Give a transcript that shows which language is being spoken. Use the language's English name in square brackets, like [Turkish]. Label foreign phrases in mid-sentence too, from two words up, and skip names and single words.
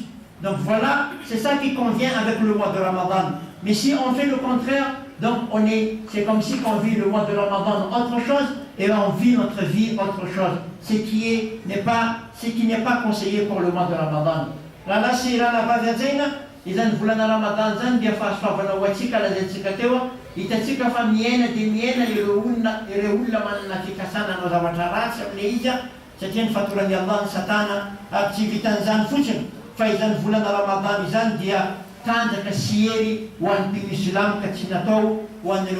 [French] Donc voilà, c'est ça qui convient avec le mois de Ramadan. Mais si on fait le contraire, donc c'est comme si on vit le mois de Ramadan autre chose et on vit notre vie autre chose. Ce qui n'est pas conseillé pour le mois de Ramadan. Là, c'est là la base [Malagasy] izany volana Ramadan zany dia fahasoavana ho atsika lazaintsika teo, hitatsika fa miaina dia miaina ireo olona manana fikasana anao zavatra ratsy amin'ilay izy, satria ny fatorany Allah ny satana aby tsy vitan'izany fotsiny fa izany volana Ramadan izany dia tanjaka sy hery ho an'ny mpino-silamo ka tsy natao ho an'ireo